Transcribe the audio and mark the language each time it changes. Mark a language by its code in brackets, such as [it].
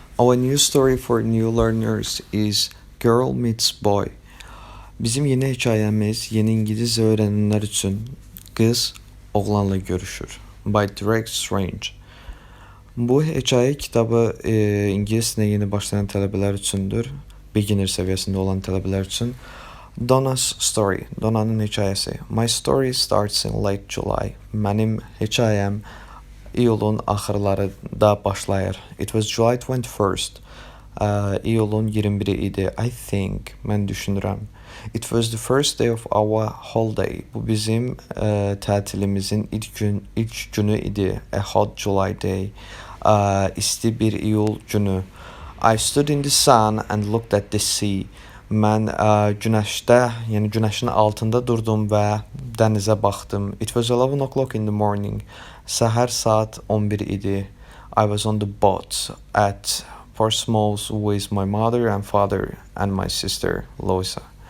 [en] Our new story for new learners is Girl Meets Boy. [tr] Bizim yeni hekayemiz yeni İngilizce öğrenenler için kız oğlanla görüşür. [en] By Direct Strange. [az] Bu hekayə kitabı İngilis dilinə yeni başlayan tələbələr üçündür. Beginner səviyyəsində olan tələbələr üçün. [en] Donna's story. [az] Donna'nın hekayəsi. [en] My story starts in late July. [az] Mənim hekayəm iyulun axırlarında başlayır. [en] It was July 21st. [az] İyulun 21-i idi. [en] I think. [az] Mən düşünürəm. [en] It was the first day of our holiday. [az] Bu bizim tətilimizin ilk günü idi. [en] A hot July day. [az] İsti bir iyul günü. [en] I stood in the sun and looked at the sea. [az] Mən günəşdə, yəni günəşin altında durdum və dənizə baxdım. [en] It was 11 o'clock in the morning. [az] Səhər saat 11 idi. [en] I was on the boat at Portsmouth with my mother and father and my sister Louisa.